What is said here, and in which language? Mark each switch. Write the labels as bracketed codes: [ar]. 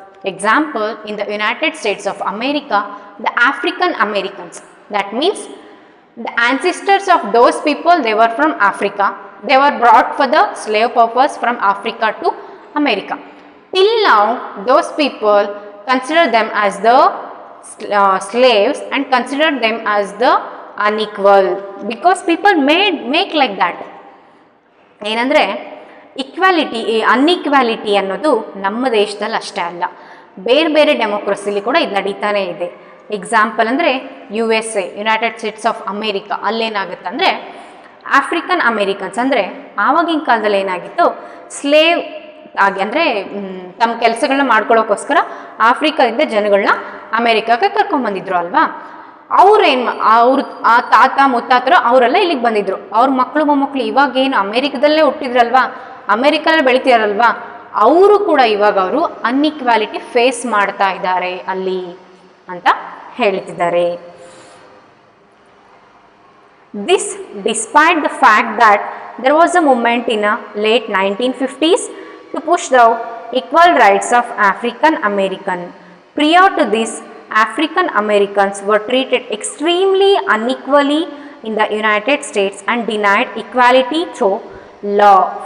[en] Example, in the United States of America, the African Americans, that means the ancestors of those people, they were from Africa, they were brought for the slave purpose from Africa to America. Till now those people consider them as the slaves and consider them as the unequal because people make like that. [kn] ಏನಂದರೆ equality, ಅನ್ಈಕ್ವಾಲಿಟಿ ಅನ್ನೋದು ನಮ್ಮ ದೇಶದಲ್ಲಿ ಅಷ್ಟೇ ಅಲ್ಲ, ಬೇರೆ ಬೇರೆ ಡೆಮೋಕ್ರಸಿಲಿ ಕೂಡ ಇದು ನಡೀತಾನೆ ಇದೆ. ಎಕ್ಸಾಂಪಲ್ ಅಂದರೆ USA, United States of America, ಅಲ್ಲೇನಾಗುತ್ತೆ ಅಂದರೆ ಆಫ್ರಿಕನ್ ಅಮೇರಿಕನ್ಸ್ ಅಂದರೆ ಆವಾಗಿನ ಕಾಲದಲ್ಲಿ ಏನಾಗಿತ್ತು, ಸ್ಲೇವ್ ಆಗಿ ಅಂದರೆ ತಮ್ಮ ಕೆಲಸಗಳನ್ನ ಮಾಡ್ಕೊಳ್ಳೋಕ್ಕೋಸ್ಕರ ಆಫ್ರಿಕಾದಿಂದ ಜನಗಳನ್ನ ಅಮೇರಿಕಾಕ್ಕೆ ಕರ್ಕೊಂಡ್ಬಂದಿದ್ರು ಅಲ್ವಾ. ಅವ್ರು ಆ ತಾತ ಮುತ್ತಾತರು ಅವರೆಲ್ಲ ಇಲ್ಲಿಗೆ ಬಂದಿದ್ರು, ಅವ್ರ ಮಕ್ಕಳು ಮೊಮ್ಮಕ್ಕಳು ಇವಾಗೇನು ಅಮೇರಿಕದಲ್ಲೇ ಹುಟ್ಟಿದ್ರಲ್ವಾ, ಅಮೇರಿಕಲ್ಲೇ ಬೆಳಿತೀರಲ್ವಾ, ಅವರು ಕೂಡ ಇವಾಗ ಅವರು ಅನ್ಇಕ್ವಾಲಿಟಿ ಫೇಸ್ ಮಾಡ್ತಾ ಇದ್ದಾರೆ ಅಲ್ಲಿ ಅಂತ ಹೇಳ್ತಿದ್ದಾರೆ. [en] This despite the fact that there was a movement in the late 1950s to push the equal rights of African American. Prior to this, African Americans were treated extremely unequally in the United States and denied equality through law.